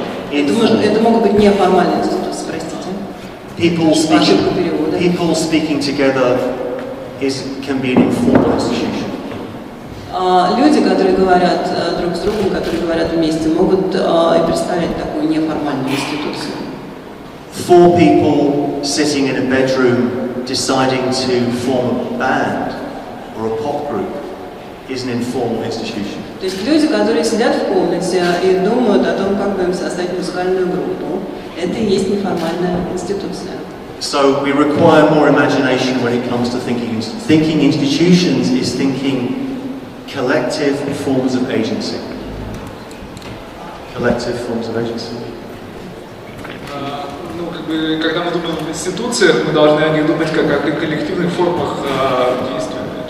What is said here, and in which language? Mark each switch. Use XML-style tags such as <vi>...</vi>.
<ru>Это могут быть неформальные институции, простите.</ru> <en>People speaking together can be an informal institution.</en> <ru>Люди, которые говорят друг с другом, которые говорят вместе, могут и представлять такую неформальную институцию.</ru> <en>4 people sitting in a bedroom deciding to form a band or a pop group is an informal institution.</en> <ru>То есть люди, которые сидят в комнате и думают о том, как бы им создать музыкальную группу, это и есть неформальная институция.</ru> <en>So we require more imagination when it comes to thinking. Thinking institutions is thinking collective forms of agency. Collective forms of agency.</en> <ru>Ну, как бы, когда мы думаем об институциях, мы должны о них думать как о коллективных формах действия.</ru>